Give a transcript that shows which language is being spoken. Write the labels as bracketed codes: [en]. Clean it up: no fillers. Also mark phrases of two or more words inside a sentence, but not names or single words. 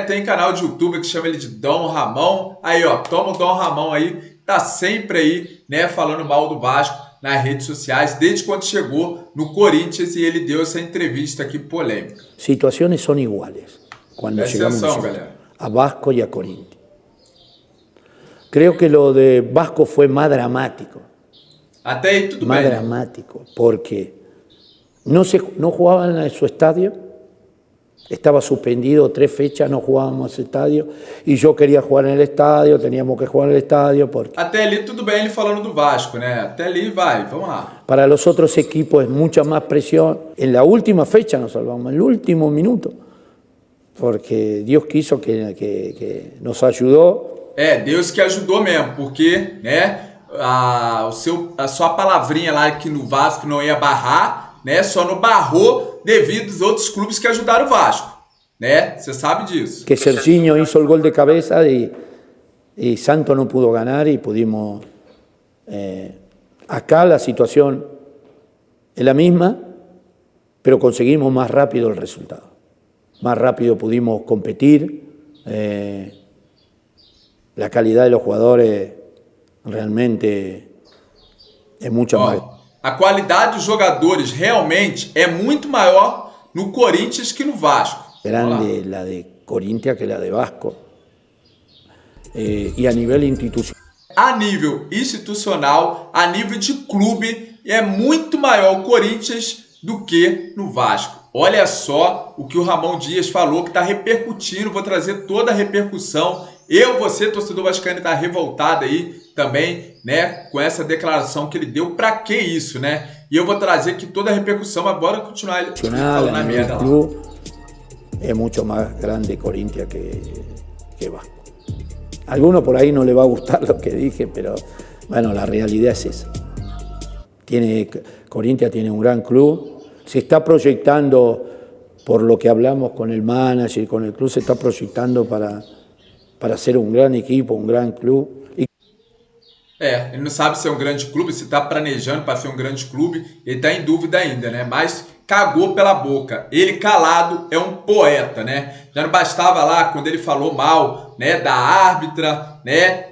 [pt] Tem canal de YouTube que chama ele de Dom Ramon. Aí, ó, toma o Dom Ramon aí, tá sempre aí, né, falando mal do Vasco nas redes sociais, desde quando chegou no Corinthians e ele deu essa entrevista aqui polêmica. Situações são iguais quando chegamos a Vasco e a Corinthians. [es] Creo que lo de Vasco fue más dramático. [pt] Até ahí tudo [es] más [pt] bem. [es] Dramático, porque no jugaban en su estadio, estaba suspendido 3 fechas, no jugábamos ese estadio, y yo quería jugar en el estadio, teníamos que jugar en el estadio. [pt] Porque até ali tudo bem ele falando do Vasco, né? Até ali vai, vamos lá. [es] Para los otros equipos es mucha más presión. En la última fecha nos salvamos, en el último minuto, porque Dios quiso que nos ayudó. [pt] É, Deus que ajudou mesmo, porque, né, a sua palavrinha lá que no Vasco não ia barrar, né, só não barrou devido aos outros clubes que ajudaram o Vasco, né? Você sabe disso. [es] Que Serginho hizo el gol de cabeza y Santos no pudo ganar y pudimos... acá la situación es la misma, pero conseguimos más rápido el resultado. Más rápido pudimos competir. La calidad de los jugadores realmente [pt] é muito maior. A qualidade dos jogadores realmente é muito maior no Corinthians que no Vasco. [es] Grande la de Corinthians que la de Vasco. [pt] E a nível institucional. A nível institucional, a nível de clube, é muito maior o Corinthians do que no Vasco. Olha só o que o Ramon Dias falou, que está repercutindo. Vou trazer toda a repercussão. Você, torcedor vascaíno, está revoltado aí também, né, com essa declaração que ele deu. Para que isso, né? E eu vou trazer aqui toda a repercussão, mas bora continuar falando na merda lá. O clube é muito mais grande Corinthians que Vasco. [es] A algunos por ahí no le va a gustar lo que dije, pero bueno, la realidad es esa. Corinthians tiene un gran club, se está proyectando, por lo que hablamos con el manager y con el club, se está proyectando para ser [pt] um grande [es] equipo, [pt] um grande clube. Ele não sabe se é um grande clube, se está planejando para ser um grande clube, ele está em dúvida ainda, né? Mas cagou pela boca. Ele calado é um poeta, né? Já não bastava lá quando ele falou mal, né, da árbitra, né?